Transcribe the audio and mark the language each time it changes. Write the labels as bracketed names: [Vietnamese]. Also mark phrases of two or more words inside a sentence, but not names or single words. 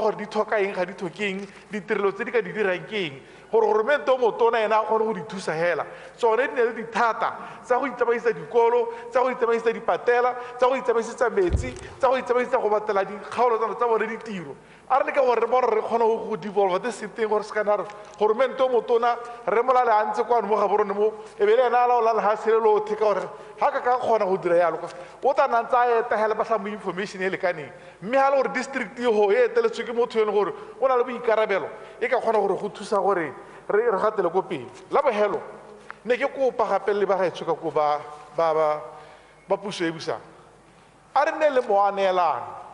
[Tswana] gore di tlhoka eng ga di tlhokeng ditirelo tse di ka di dirang ke eng gore goromente o motona ena a kgone go di thusa hela tsone di ne le dithata tsa go itsamaisa dikolo tsa go itsamaisa dipatela tsa go itsamaisetsa metsi tsa go itsamaisa go batela dikgaolo tsa bone ditiro a re le ka gore re bona re kgone go devolva [English] the same thing [Tswana] gore se kana re goromente o motona re molale a ntse kwano mo ga borone mo e be le ena a laola lefatshe le lotlhe ka gore ga ka kgona go dira yalo o tla nna ntse a eta hela ba sa mo information e lekaneng mme ga le gore district ho e eteletswe ke motho ene gore o na le boikarabelo e ka kgona gore go thusa gore re gatele ko pele la bogelo ne ke kopa gape le ba gaetsho ka ko ba puso e busang a re nne le moaneelano